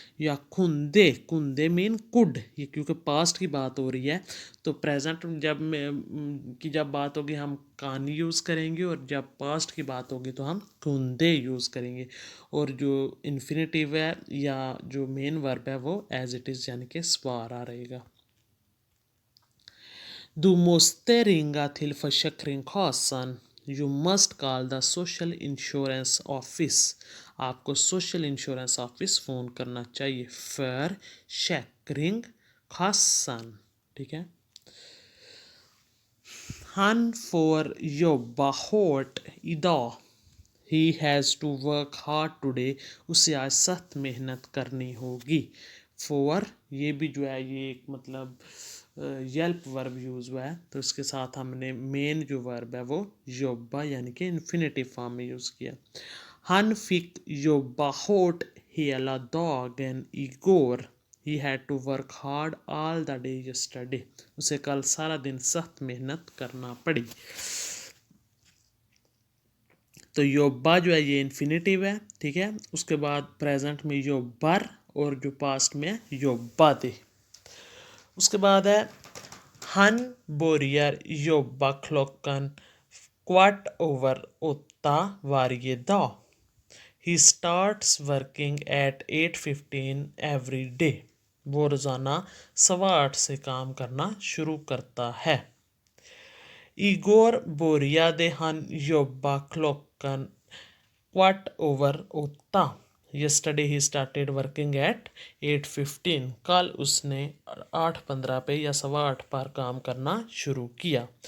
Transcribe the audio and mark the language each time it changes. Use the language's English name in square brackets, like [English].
[Hindi] या खुंदे, खुंदे mean could, ये क्योंकि पास्ट की बात हो रही है, तो प्रेजेंट जब की जब बात होगी हम कान यूज़ करेंगे, और जब पास्ट की बात होगी तो हम खुंदे यूज़ करेंगे। और जो इन्फिनेटिव है या जो मेन वर्ब है वो एज इट इज़ यानी कि स्वारा रहेगा। [Swedish] Du måste ringa till Försäkringskassan. [English] You must call the social insurance office. [Hindi] आपको सोशल इंश्योरेंस ऑफिस फ़ोन करना चाहिए। Försäkringskassan, ठीक है। [Swedish] Han får jobba hårt idag. [English] He has to work hard today. [Hindi] उसे आज सख्त मेहनत करनी होगी। For ये भी जो है ये एक मतलब हेल्प वर्ब यूज़ हुआ है, तो इसके साथ हमने मेन जो वर्ब है वो jobba यानी कि इन्फिनिटिव फॉर्म में यूज़ किया। [Swedish] Han fick jobba hårt hela dagen igår. [English] He had to work hard all the day yesterday. [Hindi] उसे कल सारा दिन सख्त मेहनत करना पड़ी। तो योब्बा जो है ये इन्फिनिटिव है, ठीक है। उसके बाद प्रेजेंट में योब्बर, और जो पास्ट में योब्बा थे। उसके बाद है [Swedish] han börjar jobba klockan 8:15 varje dag. [English] He starts working at 8:15 every day. [Hindi] वो रोज़ाना 8:15 से काम करना शुरू करता है। [Swedish] Igår började han jobba klockan 8:15. [English] Yesterday he started working at 8:15. [Hindi] कल उसने 8:15 पे या 8:15 पर काम करना शुरू किया।